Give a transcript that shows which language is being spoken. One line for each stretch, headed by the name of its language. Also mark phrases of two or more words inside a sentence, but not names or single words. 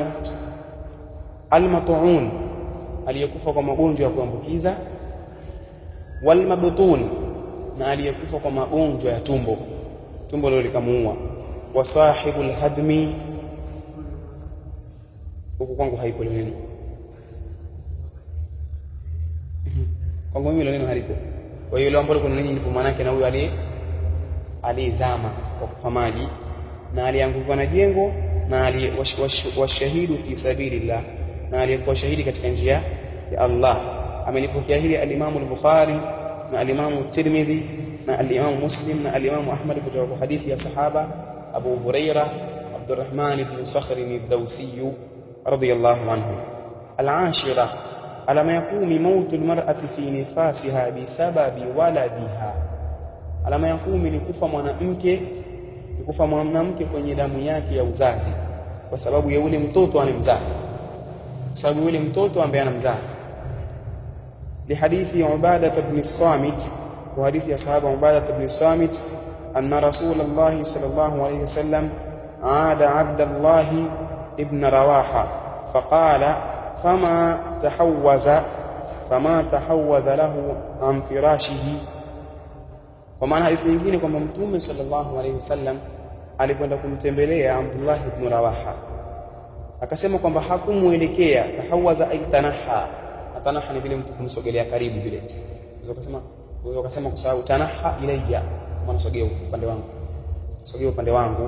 Swahili: Al-mat'un, aliyekufa kwa magonjwa ya kuambukiza,
Arabic: والمبطون,
Swahili: na aliyekufa kwa magonjwa ya tumbo lile likamuua,
Arabic: وصاحب الهدم,
Swahili: huko kwangu haipo neno, kwangu mimi neno halipo. Kwa hiyo ile ambalo kuna nini ndipo maana yake, na huyo aliyezama kwa kufa maji, na alianguka na jengo, na aliyewashahidu
Arabic: في سبيل الله,
Swahili: na aliyekuwa shahidi katika njia ya Allah. Amelipokea hili al-Imam al-Bukhari na al-Imam Tirmidhi na al-Imam Muslim na al-Imam Ahmad kutoka kwa hadithi ya sahaba Abu Huraira Abdurrahman ibn Sakhr ad-Dawsi
Arabic: رضي الله عنه. العاشرة,
Swahili: alama ya 10
Arabic: موت المرأة في نفاسها بسبب ولدها.
Swahili: Alama ya 10 ni kufa mwanamke kwenye damu yake ya uzazi kwa sababu ya ule mtoto anemzaa, kwa sababu yule mtoto ambaye anamzaa.
Arabic: لحديث عبادة بن الصامت,
Swahili: wa hadithi ya sahaba Ubadah ibn Samit,
Arabic: أن رسول الله صلى الله عليه وسلم عاد عبد الله بن رواحة فقال فما تحوز له عن فراشه.
Swahili: Kwa maana hadithi nyingine kwamba Mtume
Arabic: صلى الله عليه وسلم
Swahili: alikwenda kumtembelea Abdullah ibn Rawaha, akasema kwamba hakumuelekea.
Arabic: تحوز أي تنحى,
Swahili: tanaha ni vile mtu kumsogelea karibu vile. Ukasema kwa sababu
Arabic: تنحى إلي,
Swahili: kama nasogea upande wangu.